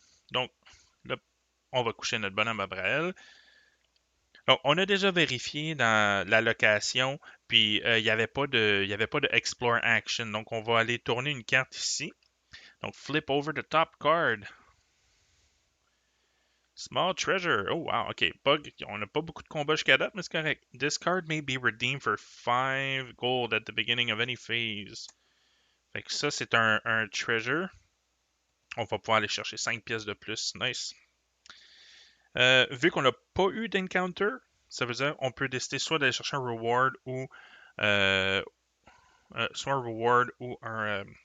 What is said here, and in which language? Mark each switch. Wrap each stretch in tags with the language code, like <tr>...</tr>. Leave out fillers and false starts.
<fr>Donc, là, on va coucher notre bonhomme à Braille. Donc, on a déjà vérifié dans la location, puis il y avait pas de Explore Action. Donc, on va aller tourner une carte ici. Donc,</fr> <en>flip over the top card. Small treasure. Oh, wow. OK. Bug.</en> <fr>On n'a pas beaucoup de combats jusqu'à date, mais c'est correct.</fr> <en>This card may be redeemed for 5 gold at the beginning of any phase.</en> <fr>Fait que ça, c'est un treasure. On va pouvoir aller chercher 5 pièces de plus. Nice. Vu qu'on n'a pas eu d'encounter, ça veut dire qu'on peut décider soit d'aller chercher un reward ou euh, soit un reward ou un.</fr>